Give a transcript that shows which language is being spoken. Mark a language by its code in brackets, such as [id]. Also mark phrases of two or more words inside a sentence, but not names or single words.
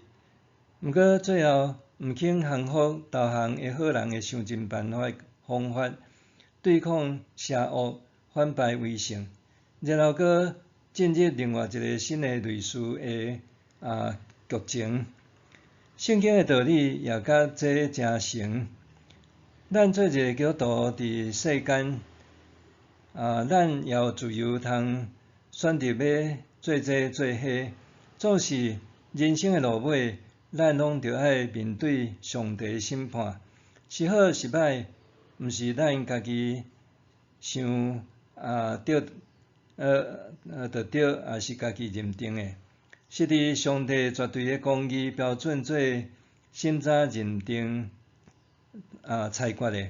[nan] 毋过最后毋肯降服投降的好人的想尽办法方法，对抗邪恶，反败为胜，然后搁进入另外一个新的类似的剧情。圣经的道理也甲这诚像。咱做一个基督徒伫世间，咱也有自由通选择要做这做迄，总是人生的路尾，咱拢着爱面对上帝的审判，是好是歹，毋是咱家己想得到也是家己认定的，是伫上帝绝对的公义标准做审查认定裁决的。